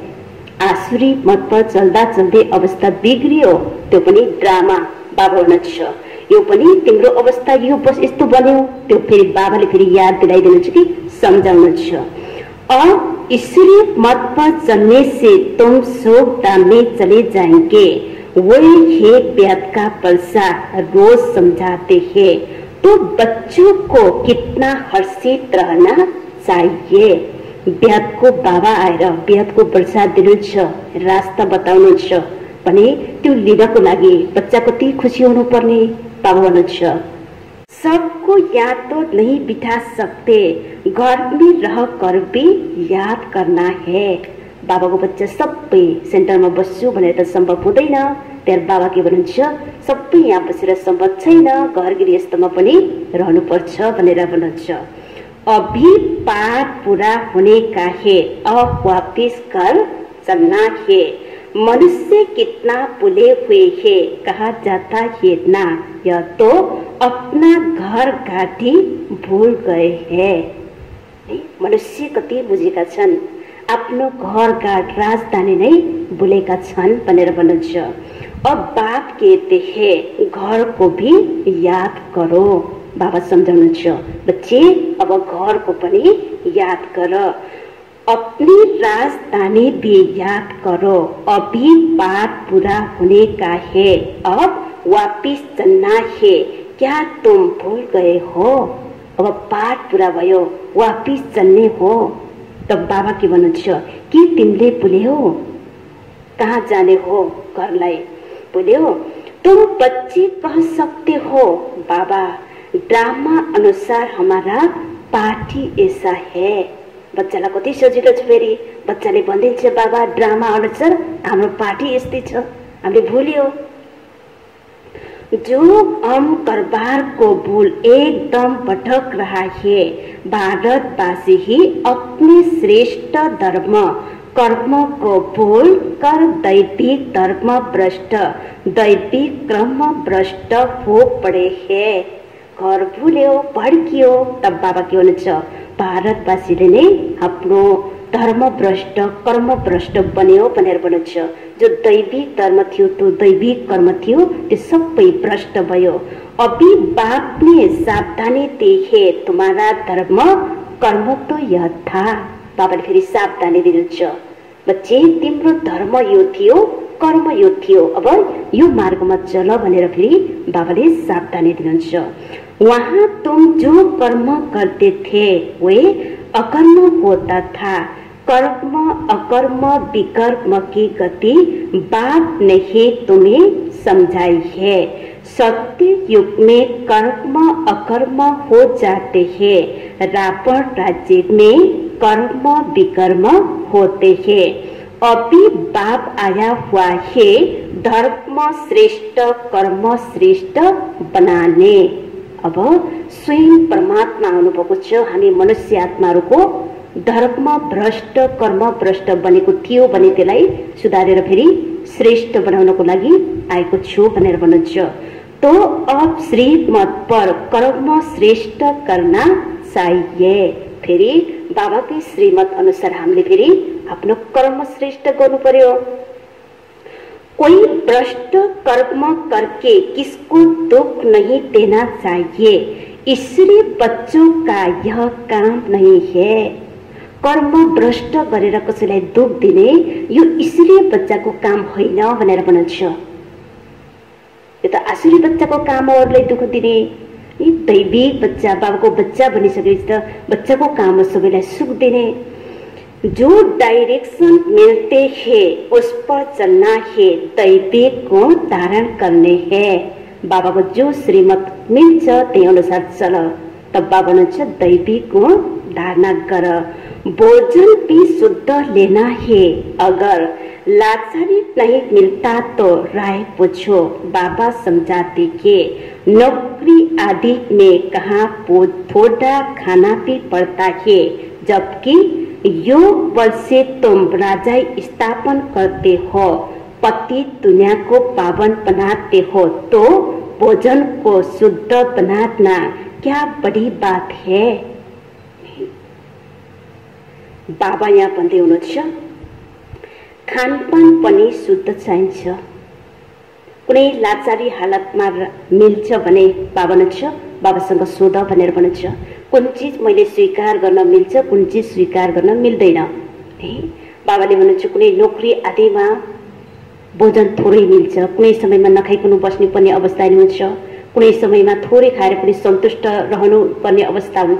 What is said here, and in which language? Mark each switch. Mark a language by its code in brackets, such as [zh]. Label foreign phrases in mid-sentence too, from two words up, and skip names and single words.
[ne] आसुरी मत पर चल्दा चल्दै अवस्था बिग्रियो, त्यो पनि ड्रामा बाबा हुनुहुन्छ। यो पनि तिम्रो अवस्था यो बस यस्तो बन्यो, त्यो फेरि बाबाले फेरि याद दिलाइदिनुहुन्छ कि सम्झाउनुहुन्छ। [hi] और ईश्वरीय मत पर चलने से तुम शोकता में चले जाएंगे। वही है व्याध का परसा, रोज समझाते हैं तो बच्चों को कितना हर्षित रहना चाहिए। [ne] व्याधको बाबा आएर व्याधको प्रसाद दिनुहुन्छ, रास्ता बताउनुहुन्छ भने त्यो लिनको लागि बच्चा कति खुसी हुनुपर्ने बाबा भन्नुहुन्छ। [hi] सबको याद तो नहीं बिठा सकते, घर में रह कर भी याद करना है। [ne] बाबाको बच्चा सबै सेन्टरमा बस्छु भनेर त सम्भव हुँदैन। त्यहाँ बाबा के भन्नुहुन्छ, सबै यहाँ बसेर सम्भव छैन, घर गृहस्थमा पनि रहनुपर्छ भनेर भन्नुहुन्छ। [hi] अभी पाठ पूरा होने का है, अब वापिस घर चलना है। मनुष्य कितना भूले हुए है कहा जाता है ना, यह तो अपना घर घाटी भूल गए हैं। [ne] मनुष्य कति बुझेका छन्, आफ्नो घर घाट राजधानी नै भुलेका छन् भनेर भन्नुहुन्छ। [hi] अब बाप कहते हैं घर को भी याद करो, [ne] बाबा सम्झाउनुहुन्छ। [hi] बच्चे अब घर को पनि याद कर, अपनी राजधानी भी याद करो। अभी पाठ पूरा होने का है, अब वापिस चलना है। क्या तुम भूल गए हो? अब पाठ पूरा [ne] भयो, वापिस चल्ने हो। तब बाबा के भन्नुहुन्छ कि तिमीले भुल्यौ, कहाँ जाने हो, घरलाई भुल्यौ? [hi] तुम बच्चे कह सकते हो बाबा ड्रामा अनुसार हमारा पाठ ही ऐसा है। [ne] बच्चालाई कति सजिलो छ, फेरि बच्चाले भनिदिन्छ बाबा ड्रामा अनुसार हाम्रो पार्टी यस्तै छ, हामीले भुल्यो। [hi] जो हम करबार को भूल एकदम भटक रहा है। भारतवासी ही अपने श्रेष्ठ धर्म कर्म को भूल कर दैविक धर्म भ्रष्ट, दैविक क्रम भ्रष्ट हो पड़े हैं। [ne] घर भूल्यो, भड्कियो। तब बाबा के हुनुहुन्छ, भारतवासीले नै आफ्नो धर्म भ्रष्ट कर्म भ्रष्ट बन्यो भनेर भन्नुहुन्छ। जो दैविक धर्म थियो, त्यो दैविक कर्म थियो, त्यो सबै भ्रष्ट भयो। [hi] अभी बाप ने सावधानी दी है, तुम्हारा धर्म कर्म तो यह था। [ne] बाबाले फेरि सावधानी दिनुहुन्छ, बच्चे तिम्रो धर्म यो थियो, कर्म यो थियो, अब यो मार्गमा चल भनेर फेरि बाबाले सावधानी दिनुहुन्छ। [hi] वहाँ तुम जो कर्म करते थे वे अकर्म होता था। कर्म अकर्म विकर्म की गति बाप ने ही तुम्हें समझाई है। सत्य युग में कर्म अकर्म हो जाते हैं, रावण राज्य में कर्म विकर्म होते हैं। अभी बाप आया हुआ है धर्म श्रेष्ठ कर्म श्रेष्ठ बनाने। [ne] अब स्वयं परमात्मा आउनुभएको छ, हामी मनुष्य आत्माहरूको धर्म भ्रष्ट कर्म भ्रष्ट बनेको थियो भने त्यसलाई सुधारेर फेरि श्रेष्ठ बनाउनको लागि आएको छु भनेर भन्नुहुन्छ। [hi] तो अब श्रीमत पर कर्म श्रेष्ठ करना चाहिए। [ne] फेरि बाबाकै श्रीमत अनुसार हामीले फेरि आफ्नो कर्म श्रेष्ठ गर्नु पर्यो। [hi] कोई भ्रष्ट कर्म करके किसको दुख नहीं देना चाहिए, इसलिए बच्चों का यह काम नहीं है। [ne] कर्म भ्रष्ट गरेर कसैलाई दुख दिने यो इसलिए बच्चाको काम होइन भनेर भन्नुहुन्छ। यो त आसुरी बच्चाको काम हो अरूलाई दुख दिने। यी दैविक बच्चा, बाबाको बच्चा बनिसकेपछि त बच्चाको काम हो सबैलाई सुख दिने। [hi] जो डायरेक्शन मिलते हैं उस पर चलना है, दैविक को धारण करने हैं। [ne] बाबाको जो श्रीमत मिल्छ त्यही अनुसार चल। तब बाबा भन्छ दैविक को धारणा कर। [hi] भोजन भी शुद्ध लेना है, अगर लाचारी नहीं मिलता तो राय पूछो। बाबा समझाते कि नौकरी आदि में कहाँ थोड़ा खाना भी पड़ता है, जबकि योग बल से तुम राजाई स्थापन करते हो, पति दुनिया को पावन बनाते हो, तो भोजन को शुद्ध बनाना क्या बड़ी बात है। [ne] बाबा यहाँ भन्दै हुनुहुन्छ खानपान पनि शुद्ध चाहिन्छ। कुनै लाचारी हालतमा मिल्छ भने बाबा भन्नुहुन्छ बाबासँग सोध भनेर भन्नुहुन्छ। कुन चीज मैले स्वीकार गर्न मिल्छ, कुन चीज स्वीकार गर्न मिल्दैन। बाबाले भन्नुहुन्छ कुनै नोकरी आदिमा भोजन थोरै मिल्छ, कुनै समयमा नखाइकन बस्नु पर्ने अवस्था हुन्छ, कुनै समयमा थोरै खाएर पनि सन्तुष्ट रहनु पर्ने अवस्था हुन्छ।